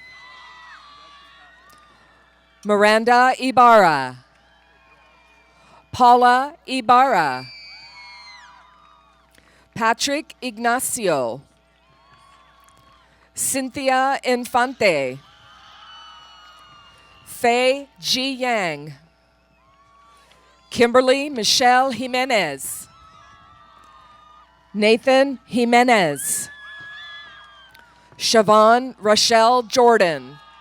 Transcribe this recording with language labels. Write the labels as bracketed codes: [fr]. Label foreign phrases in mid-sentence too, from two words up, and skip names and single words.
[en] Miranda Ibarra. Paula Ibarra. Patrick Ignacio. Cynthia Infante. Faye G. Yang. Kimberly Michelle Jimenez. Nathan Jimenez. Siobhan Rochelle Jordan.